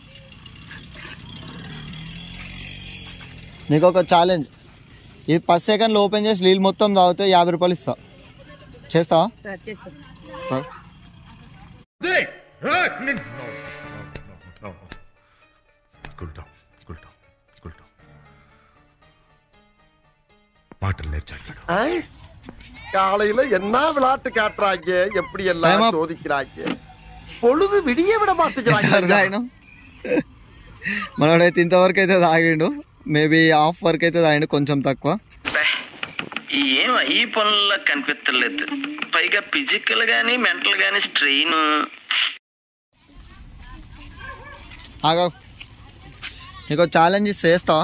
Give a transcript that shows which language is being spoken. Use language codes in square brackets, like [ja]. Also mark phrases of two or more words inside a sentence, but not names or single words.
[te] నీకు ఒక ఛాలెంజ్, ఇది 10 సెకండ్లు ఓపెన్ చేసి నీళ్ళు మొత్తం తాగితే 50 రూపాయలు ఇస్తా. చేస్తావా? మాటలు నేర్చాడు. [ta] காலையில என்ன விளையாட்டு காட்டுறாங்க, எப்படி எல்லாம் சோதிக்கிறாங்க, பொழுது விடிய விட மாட்டேங்கிறாங்க. [te] మనోడైతే ఇంతవరకు అయితే తాగిండు, [en] maybe half [te] వరకు అయితే తాగిండు, కొంచెం తక్కువ. ఏం ఈ పనుల్లో కనిపించలేదు, పైగా ఫిజికల్ గానీ మెంటల్ గానీ స్ట్రెయిన్. ఆగా నీకు ఛాలెంజ్ చేస్తావా?